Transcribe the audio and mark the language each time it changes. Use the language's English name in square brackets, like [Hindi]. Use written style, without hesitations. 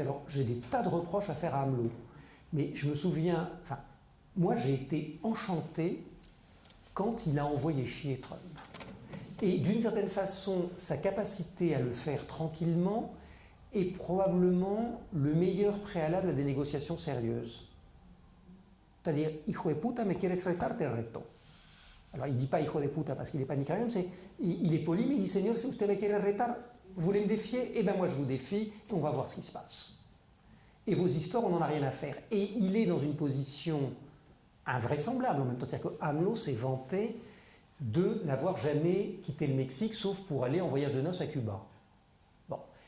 [French] Alors, j'ai des tas de reproches à faire à AMLO, mais je me souviens, enfin, moi j'ai été enchanté quand il a envoyé chier Trump. Et d'une certaine façon, sa capacité à le faire tranquillement est probablement le meilleur préalable à des négociations sérieuses. [Spanish] C'est-à-dire, hijo de puta, me quieres retar, te reto. [French] Alors, il ne dit pas [Spanish] hijo de puta [French] parce qu'il n'est pas nicaraguain, il est poli, mais il dit Seigneur, [Spanish] si usted me quiere retar, [French] vous voulez me défier? Eh bien, moi, je vous défie, et on va voir ce qui se passe. Et vos histoires, on n'en a rien à faire. Et il est dans une position invraisemblable en même temps. C'est-à-dire que AMLO s'est vanté de n'avoir jamais quitté le Mexique, sauf pour aller en voyage de noces à Cuba. Bon.